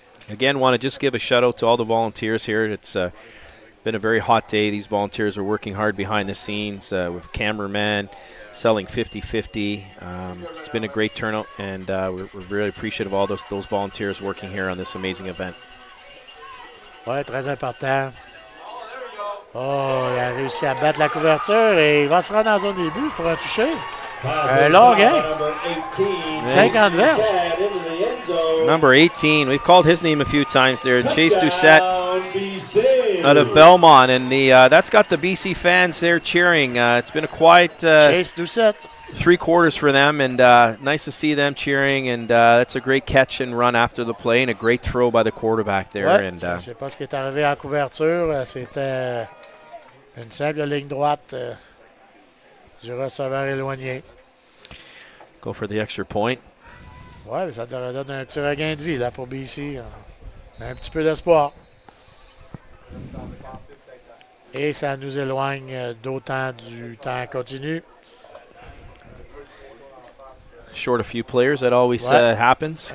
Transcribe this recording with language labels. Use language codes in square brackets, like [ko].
[en] Again, want to just give a shout out to all the volunteers here. It's been a very hot day. These volunteers are working hard behind the scenes with cameramen, selling 50-50. It's been a great turnout, and we're really appreciative of all those volunteers working here on this amazing event. [fr] Oui, très important. Oh, il a réussi à battre la couverture et il va se rendre dans la zone des buts pour un toucher. Un long game. 50 verges. [en] Number 18. We've called his name a few times there. Chase Doucette out of Belmont. And that's got the BC fans there cheering. It's been a quiet Chase Doucette. 3 quarters for them. And nice to see them cheering. And that's a great catch and run after the play. And a great throw by the quarterback there. [fr] Ouais, [en] and [fr] je ne sais pas ce qui est arrivé en couverture. C'était une simple ligne droite du receveur éloigné. [en] Go for the extra point. [fr] Oui, ça donne un petit regain de vie là, pour BC. Un petit peu d'espoir. Et ça nous éloigne d'autant du temps continu. [en] Short a few players, that always happens.